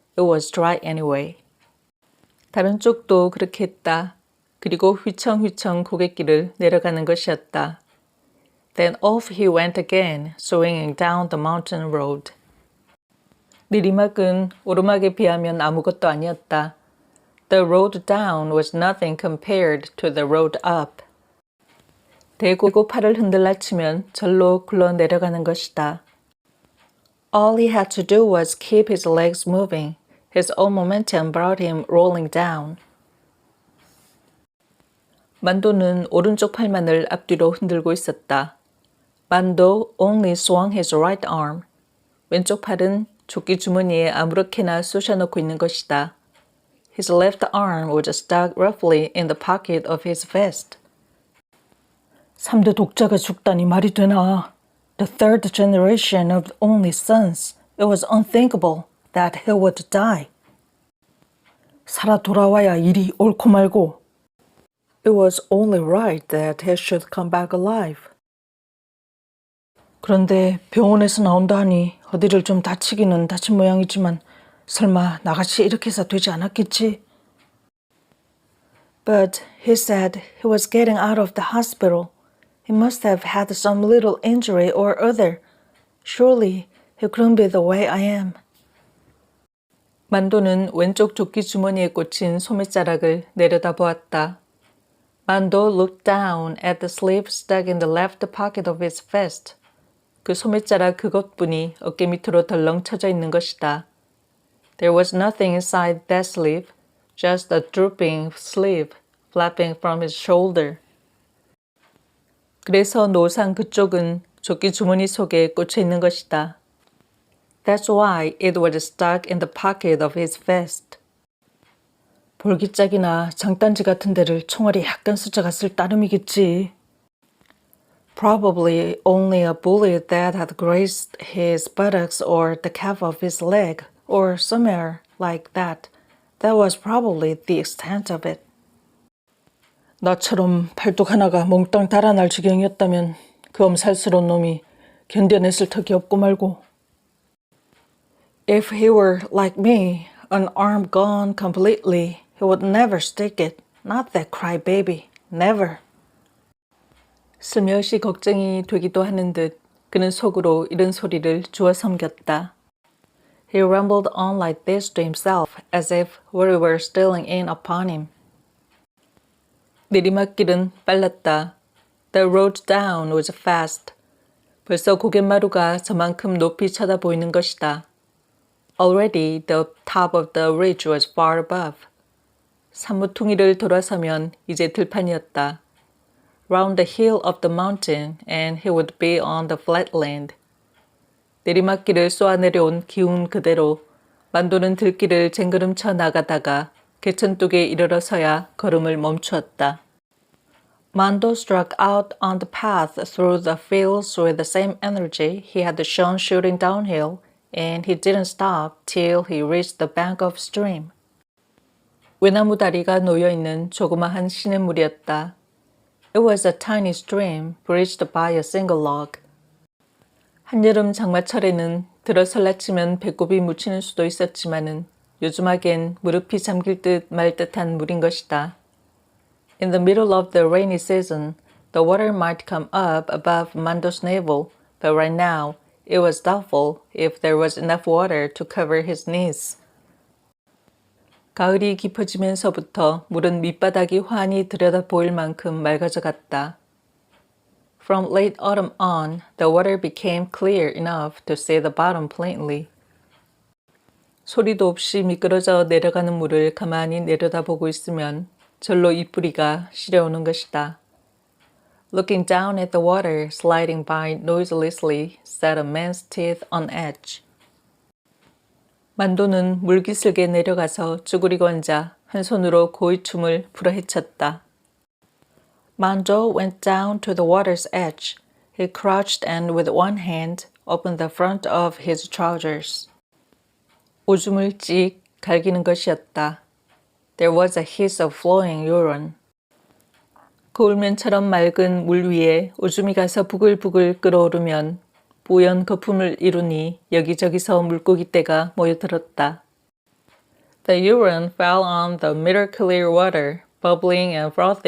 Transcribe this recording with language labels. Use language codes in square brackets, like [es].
[en] It was dry anyway. [ko] 다른 쪽도 그렇게 했다. 그리고 휘청휘청 고갯길을 내려가는 것이었다. [en] Then off he went again, swinging down the mountain road. [ko] 내리막은 오르막에 비하면 아무것도 아니었다. [en] The road down was nothing compared to the road up. [ko] 대고 팔을 흔들라치면 절로 굴러 내려가는 것이다. [en] All he had to do was keep his legs moving. His own momentum brought him rolling down. [ko] 만도는 오른쪽 팔만을 앞뒤로 흔들고 있었다. [en] 만도 only swung his right arm. [ko] 왼쪽 팔은 조끼 주머니에 아무렇게나 쑤셔넣고 있는 것이다. [en] His left arm was stuck roughly in the pocket of his vest. [ko] 3대 독자가 죽다니 말이 되나. [en] The third generation of only sons. It was unthinkable that he would die. [ko] 살아 돌아와야 일이 옳고 말고. [en] It was only right that he should come back alive. [ko] 그런데 병원에서 나온다 하니 어디를 좀 다치기는 다친 모양이지만 설마 나같이 이렇게 해서 되지 않았겠지? [en] But he said he was getting out of the hospital. He must have had some little injury or other. Surely he couldn't be the way I am. [ko] 만도는 왼쪽 조끼 주머니에 꽂힌 소매자락을 내려다보았다. [en] Mando looked down at the sleeve stuck in the left pocket of his vest. [ko] 그 소매자락 그것뿐이 어깨 밑으로 덜렁 쳐져 있는 것이다. [en] There was nothing inside that sleeve, just a drooping sleeve flapping from his shoulder. [ko] 그래서 노상 그쪽은 조끼 주머니 속에 꽂혀 있는 것이다. [en] That's why it was stuck in the pocket of his vest. [ko] 볼기짝이나 장단지 같은 데를 총알이 약간 스쳐갔을 따름이겠지. [en] Probably only a bullet that had grazed his buttocks or the calf of his leg, or somewhere like that. That was probably the extent of it. [ko] 나처럼 팔뚝 하나가 몽땅 달아날 지경이었다면 그 엄살스러운 놈이 견뎌냈을 턱이 없고 말고. [en] If he were like me, an arm gone completely, he would never stick it. Not that crybaby. Never. [ko] 슬며시 걱정이 되기도 하는 듯 그는 속으로 이런 소리를 주워 섬겼다. [en] He rumbled on like this to himself as if worry were stealing in upon him. [ko] 내리막길은 빨랐다. [en] The road down was fast. [ko] 벌써 고갯마루가 저만큼 높이 쳐다보이는 것이다. [en] Already the top of the ridge was far above. [ko] 산모퉁이를 돌아서면 이제 들판이었다. [en] Round the hill of the mountain and he would be on the flatland. [ko] 내리막길을 쏘아내려온 기운 그대로 만도는 들길을 쟁그름쳐 나가다가 개천뚝에 이르러서야 걸음을 멈추었다. [en] Mando struck out on the path through the fields with the same energy he had shown shooting downhill, and he didn't stop till he reached the bank of stream. [ko] 외나무 다리가 놓여있는 조그마한 시냇물이었다. [en] It was a tiny stream bridged by a single log. [ko] 한여름 장마철에는 들어설라치면 배꼽이 묻히는 수도 있었지만은 요즘 하기엔 무릎이 잠길 듯 말 듯한 물인 것이다. [en] In the middle of the rainy season, the water might come up above Mando's navel, but right now it was doubtful if there was enough water to cover his knees. [ko] 가을이 깊어지면서부터 물은 밑바닥이 환히 들여다 보일 만큼 맑아져 갔다. [en] From late autumn on, the water became clear enough to see the bottom plainly. [ko] 소리도 없이 미끄러져 내려가는 물을 가만히 내려다보고 있으면 절로 입뿌리가 시려오는 것이다. [en] Looking down at the water sliding by noiselessly set a man's teeth on edge. [ko] 만도는 물기슬게 내려가서 쭈그리고 앉아 한 손으로 고이춤을 풀어헤쳤다. [en] Mando went down to the water's edge. He crouched and with one hand opened the front of his trousers. [ko] 오줌을 찍 갈기는 것이었다. [en] There was a hiss of flowing urine. [ko] 거울면처럼 맑은 물 위에 오줌이 가서 부글부글 끓어오르면 뽀얀 거품을 이루니 여기저기서 물고기떼가 모여들었다. [en] The urine fell on the mirror clear water, bubbling and frothing